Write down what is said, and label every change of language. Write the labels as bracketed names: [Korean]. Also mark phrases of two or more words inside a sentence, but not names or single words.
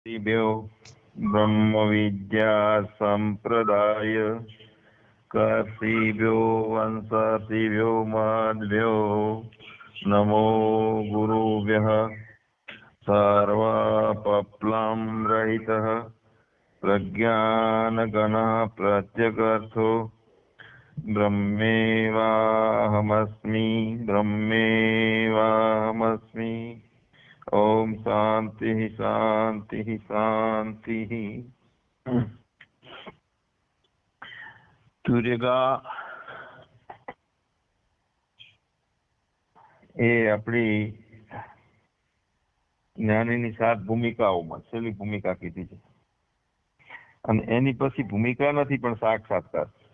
[Sanskrit] ऋषिभ्यो ब्रह्मविद्या संप्रदाय कर्षिभ्यो वंशर्षिभ्यो मद्भ्यो नमो गुरुभ्यः सर्वपप्लं रहितः प्रज्ञानगणः प्रत्यगर्थो ब्रह्मेवाहमस्मि ब्रह्मेवाहमस्मि। ओम शांति शांति शांति। [Gujarati] સૂર્યગા એ આપણી જ્ઞાનીની 7 ભૂમિકાઓમાં છેલ્લી ભૂમિકા કીધી છે અને એની પછી ભૂમિકા નથી પણ સાક્ષાત્કાર.